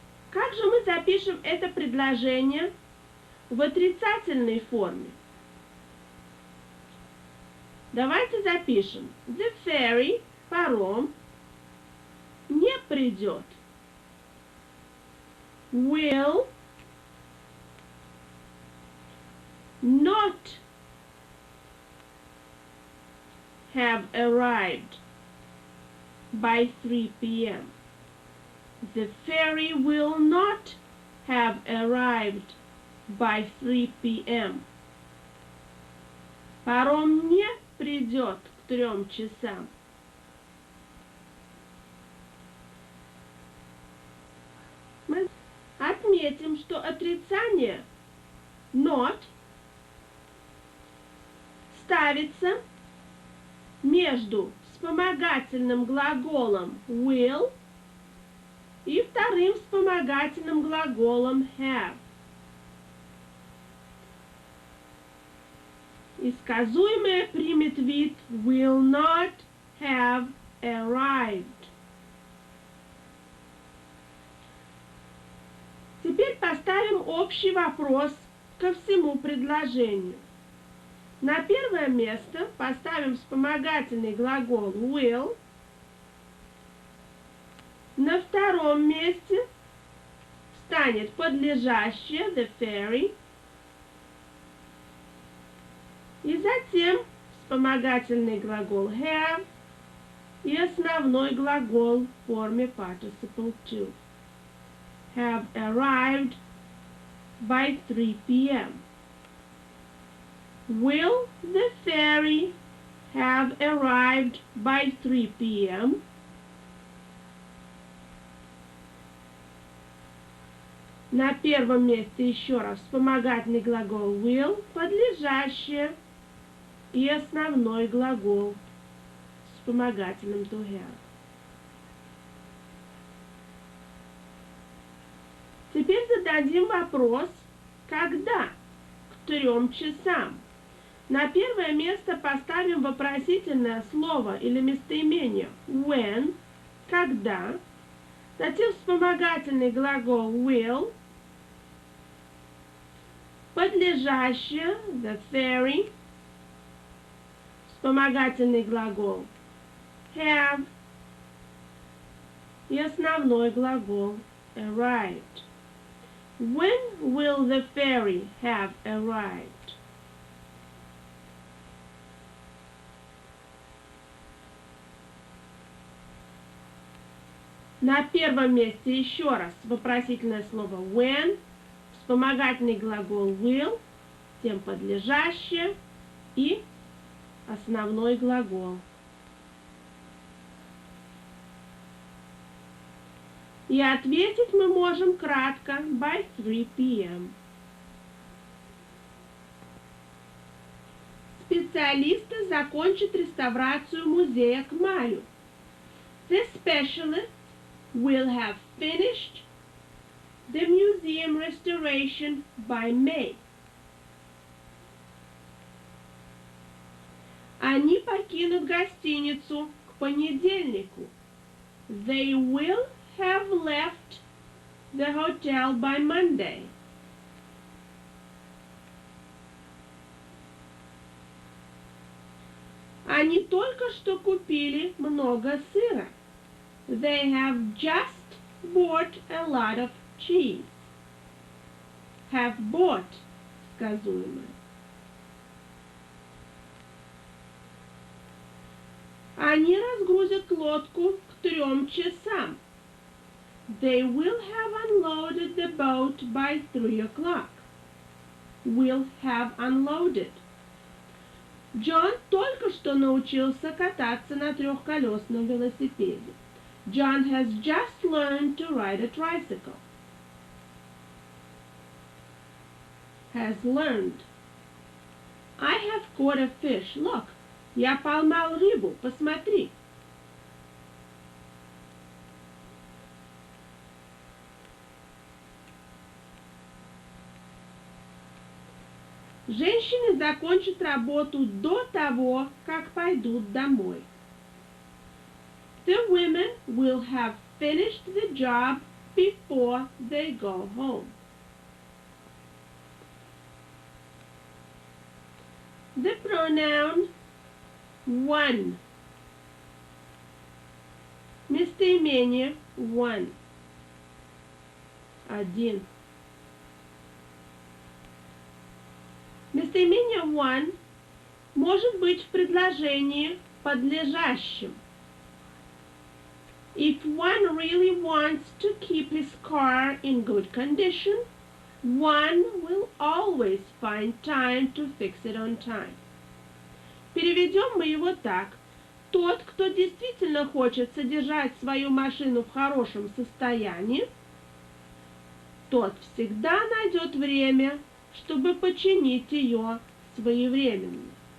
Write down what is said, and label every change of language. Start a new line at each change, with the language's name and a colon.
Russian: Как же мы запишем это предложение в отрицательной форме? Давайте запишем.
English: The ferry,
Russian: паром, не придет.
English: Will not have arrived by 3 p.m. The ferry will not have arrived by 3 p.m.
Russian: Паром не придет к 3 часам. Мы отметим, что отрицание not ставится между вспомогательным глаголом will и вторым вспомогательным глаголом have. И сказуемое примет вид
English: will not have arrived.
Russian: Теперь поставим общий вопрос ко всему предложению. На первое место поставим вспомогательный глагол will. На втором месте станет подлежащее
English: the ferry.
Russian: И затем вспомогательный глагол have и основной глагол в форме participle to.
English: Have arrived by 3 p.m. Will the ferry have arrived by 3 p.m.?
Russian: На первом месте еще раз вспомогательный глагол will, подлежащее и основной глагол вспомогательным to have. Теперь зададим вопрос, когда? К 3 часам. На первое место поставим вопросительное слово или местоимение when, когда. Затем вспомогательный глагол will, подлежащее
English: the ferry,
Russian: вспомогательный глагол have и основной глагол arrived.
English: When will the ferry have arrived?
Russian: На первом месте еще раз вопросительное слово when, вспомогательный глагол will, тем подлежащее и основной глагол. И ответить мы можем кратко
English: by 3 p.m.
Russian: Специалисты закончат реставрацию музея к маю.
English: The specialists will have finished the museum restoration by May.
Russian: Они покинут гостиницу к понедельнику.
English: They will have left the hotel by Monday.
Russian: Они только что купили много сыра.
English: They have just bought a lot of cheese. Have bought
Russian: сказуемое. Они разгрузят лодку к 3 часам.
English: They will have unloaded the boat by 3 o'clock. Will have unloaded.
Russian: Джон только что научился кататься на трехколесном велосипеде.
English: John has just learned to ride a tricycle. Has learned. I have caught a fish. Look,
Russian: я поймал рыбу. Посмотри. Женщины закончат работу до того, как пойдут домой.
English: The women will have finished the job before they go home. The pronoun one.
Russian: Местоимение one. Один. Местоимение one может быть в предложении подлежащем.
English: If one really wants to keep his car in good condition, one will always find time to fix it on time.
Russian: Переведем мы его так. Тот, кто действительно хочет содержать свою машину в хорошем состоянии, тот всегда найдет время, чтобы починить ее своевременно.